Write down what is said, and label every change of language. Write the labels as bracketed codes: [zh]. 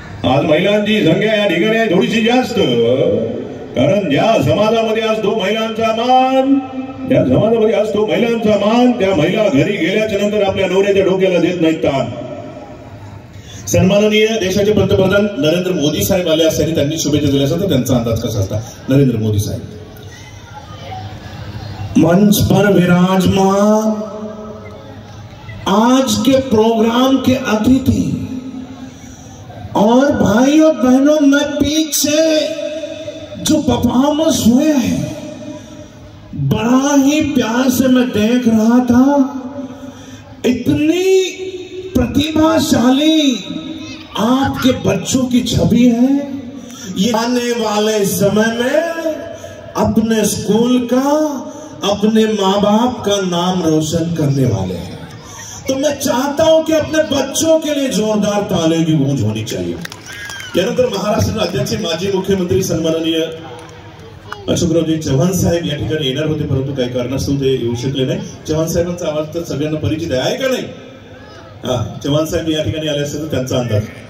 [mr] आज महिलांची संख्या या ठिकाणी आहे थोडीशी जास्त, कारण ज्या समाजामध्ये असतो महिलांचा मान, ज्या समाजामध्ये असतो महिलांचा मान, त्या महिला घरी गेल्याच्या नंतर आपल्या नवऱ्याच्या डोक्याला देत नाहीत ताण. सन्माननीय देशाचे पंतप्रधान नरेंद्र मोदी साहेब आले असताना त्यांनी शुभेच्छा दिल्या असतात तर त्यांचा अंदाज कसा असता? [hi] नरेंद्र मोदी साहेब मंच पर विराजमान आज के प्रोग्राम के अतिथि और भाइयों बहनों, मैं पीछे जो परफॉर्मेंस हुए हैं बड़ा ही प्यार से मैं देख रहा था. इतनी प्रतिभाशाली आपके बच्चों की छवि है. ये आने वाले समय में अपने स्कूल का, अपने माँ बाप का नाम रोशन करने वाले हैं. तो मैं चाहता हूं कि अपने बच्चों के लिए जोरदार तालियों की गूंज होनी चाहिए. [mr] यानंतर महाराष्ट्र राज्याचे माजी मुख्यमंत्री सन्माननीय अशोकरावजी चव्हाण साहेब या ठिकाणी येणार होते, परंतु काही कारणास्तव ते येऊ शकले नाही. चव्हाण साहेबांचा आवाज तर सगळ्यांना परिचित आहे का नाही? हा, चव्हाण साहेब या ठिकाणी आले असेल तर त्यांचा अंदाज.